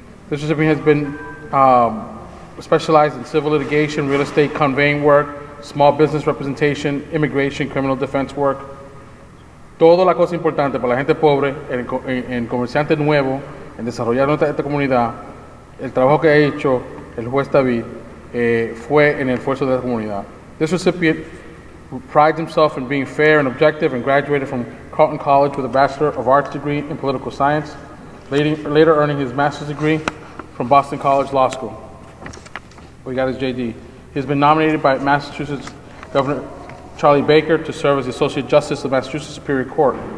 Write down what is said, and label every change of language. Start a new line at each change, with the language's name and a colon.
English: This recipient has been specialized in civil litigation, real estate conveying work, small business representation, immigration, criminal defense work.
Spanish: Toda la cosa importante para la gente pobre, en comerciante nuevo, en desarrollar esta comunidad, el trabajo que ha hecho el juez David fue en el esfuerzo de la comunidad.
English: This recipient prides himself in being fair and objective and graduated from Carleton College with a Bachelor of Arts degree in political science, later earning his master's degree from Boston College Law School. We got his JD. He has been nominated by Massachusetts Governor Charlie Baker to serve as the Associate Justice of Massachusetts Superior Court.